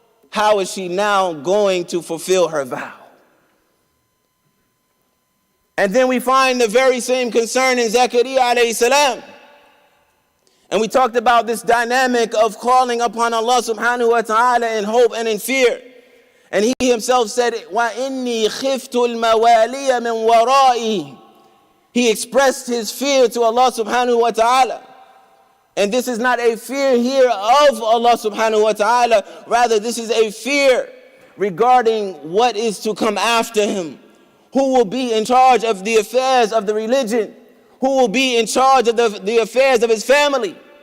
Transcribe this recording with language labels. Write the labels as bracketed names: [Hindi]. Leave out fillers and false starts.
[English] How is she now going to fulfill her vow? And then we find the very same concern in Zakaria alayhi salam. And we talked about this dynamic of calling upon Allah subhanahu wa ta'ala in hope and in fear. And he himself said, [Arabic] وَإِنِّي خِفْتُ الْمَوَالِيَ مِنْ وَرَائِي. [English] He expressed his fear to Allah subhanahu wa ta'ala. And this is not a fear here of Allah subhanahu wa ta'ala. Rather, this is a fear regarding what is to come after him. Who will be in charge of the affairs of the religion? Who will be in charge of the affairs of his family?